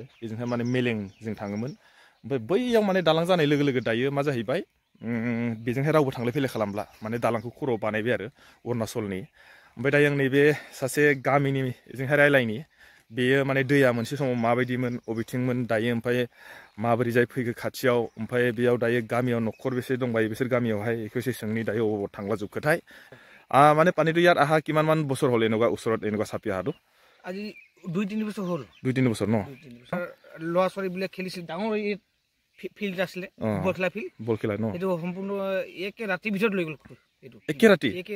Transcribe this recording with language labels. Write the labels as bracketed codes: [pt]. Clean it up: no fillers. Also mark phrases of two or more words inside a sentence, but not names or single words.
[brx] बेजोंहाय माने मेलें जों थाङोमोन ओमफ्राय बैयाव माने दालां जानाय लोगो लोगो दायो मा जाहैबाय बेजोंहाय रावबो थांलाय फैलाय खालामला माने दालांखौ खर'आव बानायबाय आरो अरुणाचलनि ओमफ्राय दायो आं नैबे सासे गामिनि जोंहाय रायलायनि बेयो माने दैया मोनसे समाव माबायदिमोन अबेथिंमोन दायो ओमफ्राय माबोरै जाय फैखो खाथियाव ओमफ्राय बेयाव दायो गामियाव न'खर बेसे दंबायो बिसोर गामियावहाय बेखौ एसे सोंनि दायो अबाव थांला जोबखोथाय [as] মানে পানীটো ইয়াত আহা কিমান বছৰ হ'ল এনেকুৱা ওচৰত এনেকুৱা চাপি অহাটো আজি 2-3 বছৰ হ'ল 2-3 বছৰ ন ল'ৰা ছোৱালীবিলাক খেলিছিল ডাঙৰ এই ফিল্ড আছিলে বল খেলা ন এইটো সম্পূৰ্ণ একে ৰাতিৰ ভিতৰত লৈ গ'ল এইটো একে ৰাতি